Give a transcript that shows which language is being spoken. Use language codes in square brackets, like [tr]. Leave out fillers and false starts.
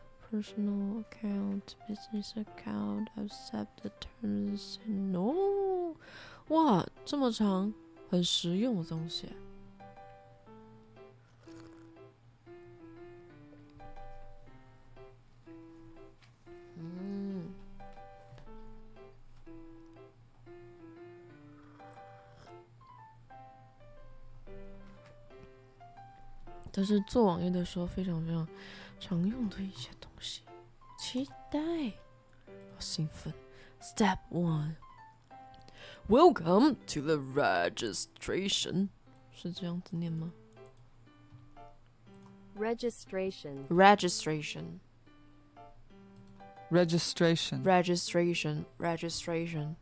[en] Personal account, business account, accept the terms and no. [zh] 哇，这么长，很实用的东西。这是做网页的时候非常非常常用的一些东西，期待，好兴奋。 [en] Step 1， Welcome to the registration， [zh] 是这样子念吗 [en] ？Registration. Registration. Registration. Registration. Registration.